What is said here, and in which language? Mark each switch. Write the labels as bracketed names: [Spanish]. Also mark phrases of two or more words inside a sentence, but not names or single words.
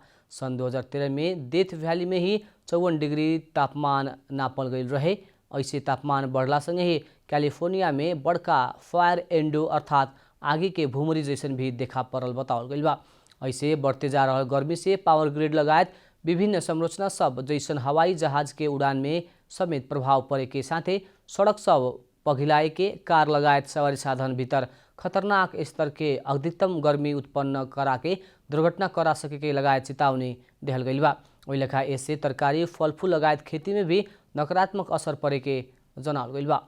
[Bhojpuri] सन 2013 में डेथ वैली में ही 54 डिग्री तापमान नापल गई रहे। ऐसे तापमान बढ़ला संगे ही कैलिफोर्निया में बड़का फायर एंडो अर्थात आगे के भूमरी जैसन भी देखा पड़ल बतावल गई बा। ऐसे बढ़ते जा रहा गर्मी से [English] power grid [Bhojpuri] लगायत विभिन्न संरचना सब जैसन हवाई जहाज के उड़ान में समेत प्रभाव पड़े के साथे सड़क सब पघिलाए के कार लगायत सवारी साधन भीतर खतरनाक स्तर के अधिकतम गर्मी उत्पन्न करा के दुर्घटना करा सके के लगायत चेतावनी देहल गई बा। ओहि लेखा ऐसे तरकारी फलफूल लगायत खेती में भी नकारात्मक असर पड़े के जनावल गई बा।